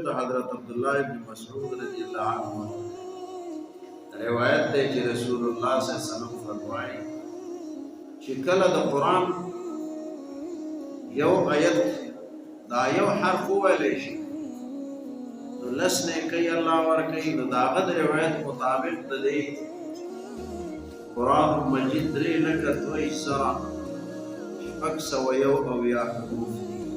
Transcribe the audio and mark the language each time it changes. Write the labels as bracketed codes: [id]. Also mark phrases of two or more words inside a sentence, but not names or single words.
[ur] حضرت عبداللہ ابن مسعود [ar] رضی اللہ عنہ [ur] روایت ہے کہ رسول اللہ [ar] صلی اللہ علیہ وسلم [ur] فرمائے کہ [ps] کله د قرآن یو آیت دا یو حرف وویلی شي نو لس نیکۍ الله ورکوي. نو د هغه د روایت مطابق د دې قرآن مجید 3,2,601 حروف دي.